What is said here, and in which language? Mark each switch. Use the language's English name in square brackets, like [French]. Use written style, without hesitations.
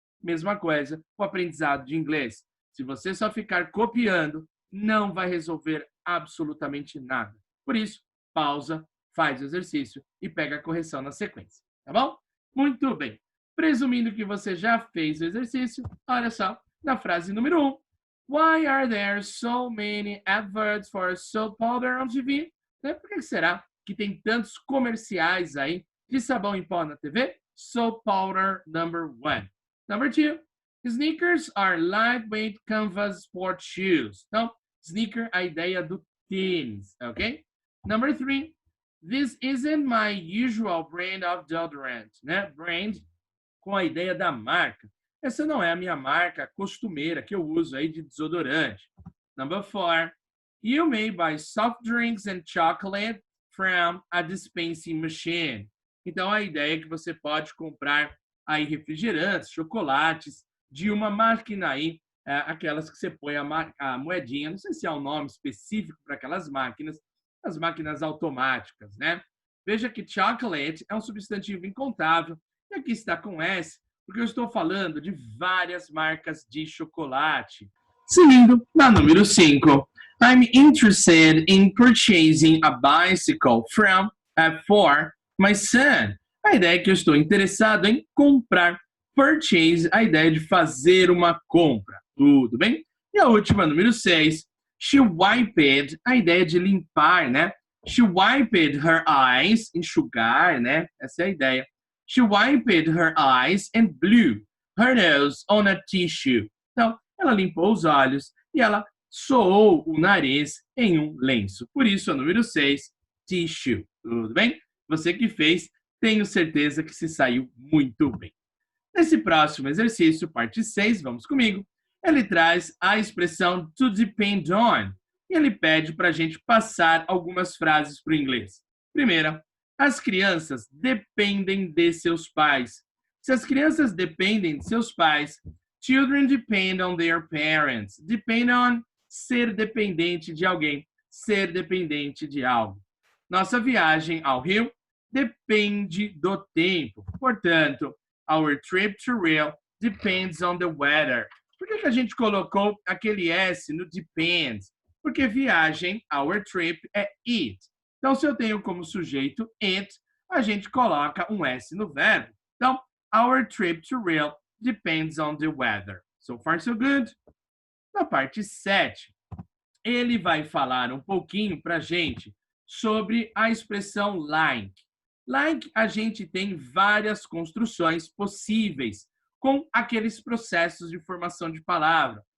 [Portuguese] Mesma coisa com o aprendizado de inglês. Se você só ficar copiando, não vai resolver absolutamente nada. Por isso, pausa, faz o exercício e pega a correção na sequência. Tá bom? Muito bem. Presumindo que você já fez o exercício, olha só, na frase número 1. [English] Why are there so many adverts for soap powder on TV? [Portuguese] Por que será que tem tantos comerciais aí de sabão em pó na TV? [English] Soap powder, number 1. Number 2, sneakers are lightweight canvas sport shoes. [Portuguese] Então, sneaker, a ideia do tênis, ok? [English] Number 3, this isn't my usual brand of deodorant, né? [Portuguese] Brand com a ideia da marca. Essa não é a minha marca costumeira que eu uso aí de desodorante. [English] Number 4, you may buy soft drinks and chocolate from a dispensing machine. [Portuguese] Então, a ideia é que você pode comprar aí refrigerantes, chocolates de uma máquina aí, aquelas que você põe a moedinha, não sei se há um nome específico para aquelas máquinas, as máquinas automáticas, né? Veja que chocolate é um substantivo incontável e aqui está com S, porque eu estou falando de várias marcas de chocolate. Seguindo na número 5. [English] I'm interested in purchasing a bicycle for my son. [Portuguese] A ideia é que eu estou interessado em comprar. Purchase, a ideia de fazer uma compra. Tudo bem? E a última, número 6. [English] She wiped, [Portuguese] a ideia de limpar, né? [English] She wiped her eyes, [Portuguese] enxugar, né? Essa é a ideia. [English] She wiped her eyes and blew her nose on a tissue. [Portuguese] Então, ela limpou os olhos e ela soou o nariz em um lenço. Por isso, a número 6, tissue. Tudo bem? Você que fez, tenho certeza que se saiu muito bem. Nesse próximo exercício, parte 6, vamos comigo, ele traz a expressão to depend on. E ele pede para a gente passar algumas frases para o inglês. Primeira, as crianças dependem de seus pais. Se as crianças dependem de seus pais, [English] children depend on their parents. [Portuguese] Depend on, ser dependente de alguém, ser dependente de algo. Nossa viagem ao Rio depende do tempo. Portanto, [English] our trip to Rio depends on the weather. [Portuguese] Por que a gente colocou aquele S no depends? Porque viagem, [English] our trip, [Portuguese] é it. Então, se eu tenho como sujeito it, a gente coloca um S no verbo. [English] Então, our trip to Rio depends on the weather. So far, so good. [Portuguese] Na parte 7, ele vai falar um pouquinho para a gente sobre a expressão like. Like, a gente tem várias construções possíveis com aqueles processos de formação de palavra.